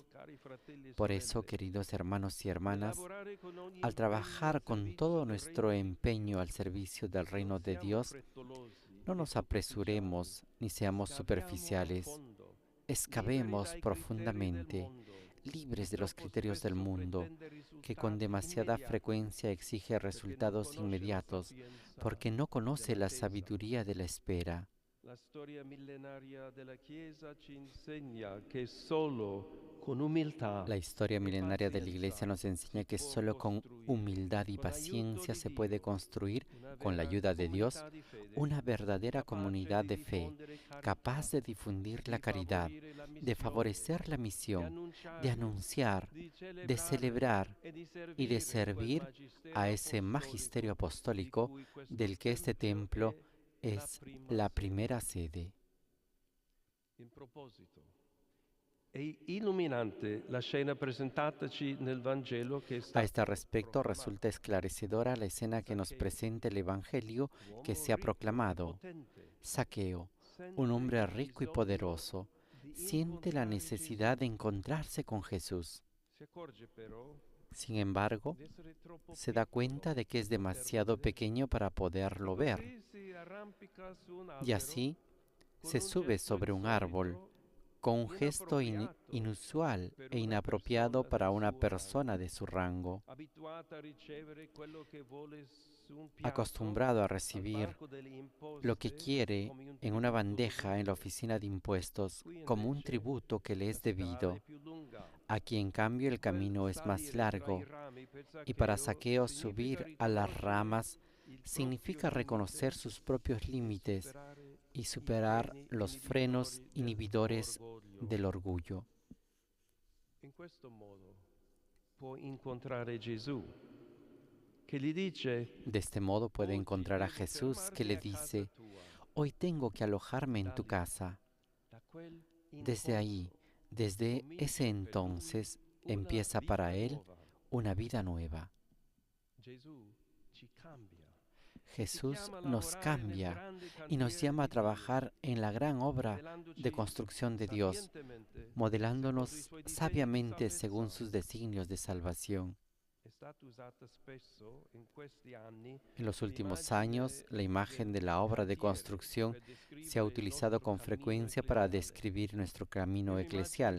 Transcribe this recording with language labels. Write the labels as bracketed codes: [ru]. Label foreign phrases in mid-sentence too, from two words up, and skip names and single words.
[es] Por eso, queridos hermanos y hermanas, al trabajar con todo nuestro empeño al servicio del reino de Dios, no nos apresuremos ni seamos superficiales. Excavemos profundamente, libres de los criterios del mundo, que con demasiada frecuencia exige resultados inmediatos, porque no conoce la sabiduría de la espera. [it] La storia millenaria della Chiesa ci insegna che solo con umiltà [es] La historia [it] e [es] milenaria de la [it] pazienza [es] Iglesia nos enseña [it] si [es] que [it] può [es] solo con [it] costruire, [es] humildad y [it] con l'aiuto [es] paciencia [it] di [es] se puede [it] Dio, [es] construir, [it] una [es] con la [it] vera [es] ayuda de Dios, [it] comunità di fede, [es] una verdadera [it] capace [es] comunidad [it] di [es] de fe, [it] diffondere carità, [es] capaz de difundir la [it] di [es] caridad, [it] favorire la [es] de [it] missione, [es] favorecer la [it] di [es] misión, de [it] annunciare, [es] anunciar, [it] di [es] de [it] celebrare [es] celebrar [it] e di [es] y de [it] servire quel [es] servir a ese magisterio apostólico [it] di cui questo [es] del que este templo [it] è la [es] es [it] prima [es] la [it] sede. [es] primera sede. [it] In proposito, è illuminante la scena presentataci nel Vangelo che è [es] A [it] stata [es] este respecto [it] proclamata. [es] resulta esclarecedora la escena que nos presenta el Evangelio que [it] Uomo [es] se ha [it] ricco e [es] proclamado. [it] potente, [es] Saqueo, [it] sente [es] un hombre [it] il [es] rico y [it] bisogno [es] poderoso, [it] di [es] siente la [it] incontrare [es] necesidad [it] Gesù. [es] de encontrarse con Jesús. [it] Si accorge però [es] Sin embargo, [it] di essere troppo [es] se da cuenta [it] piccolo [es] de que es [it] per poterlo [es] demasiado [it] vedere. [es] pequeño para poderlo [it] E [es] ver, [it] così si arrampica su un [es] y [it] albero [es] así [it] con [es] se [it] un [es] sube [it] gesto [es] sobre un árbol [it] insolito, [es] con un gesto [it] inappropriato [es] inusual [it] per [es] e [it] una [es] inapropiado [it] persona [es] para [it] del [es] una [it] suo [es] persona [it] rango. [es] de su rango, [it] Abituata a ricevere quello che vuole su un piatto [es] acostumbrado a [it] al [es] recibir [it] banco delle [es] lo que [it] imposte [es] quiere [it] come un [es] en una [it] tributo [es] bandeja en la [it] dovuto. [es] oficina de impuestos [it] Qui [es] como un [it] invece [es] tributo que le [it] la [es] es [it] strada è [es] debido. [it] più lunga. [es] Aquí en cambio el [it] Quel [es] camino es más [it] salire tra i [es] largo [it] rami per [es] y para [it] Zaccheo [es] Saqueo [it] significa [es] subir a las [it] riconoscere [es] ramas [it] il [es] significa [it] proprio [es] reconocer [it] limite [es] sus propios [it] e [es] límites [it] superare [es] y [it] i [es] superar [it] freni [es] los frenos inhibidores [it] dell'orgoglio. [es] del orgullo. [it] In questo modo può incontrare Gesù, che gli dice: [es] De este modo puede [it] oggi [es] encontrar a [it] devo [es] Jesús que [it] fermarmi [es] le [it] a casa [es] dice, [it] tua. [es] hoy tengo que alojarme en tu casa. [it] Da quel [es] Desde ahí, [it] incontro [es] desde [it] comincia [es] ese [it] per lui [es] entonces, [it] una [es] empieza [it] vita [es] para él [it] nuova. [es] una vida nueva. [it] Gesù ci cambia. [es] Jesús nos cambia y nos llama a trabajar en la gran obra de construcción de Dios, modelándonos sabiamente según sus designios de salvación. En los últimos años, la imagen de la obra de construcción se ha utilizado con frecuencia para describir nuestro camino eclesial.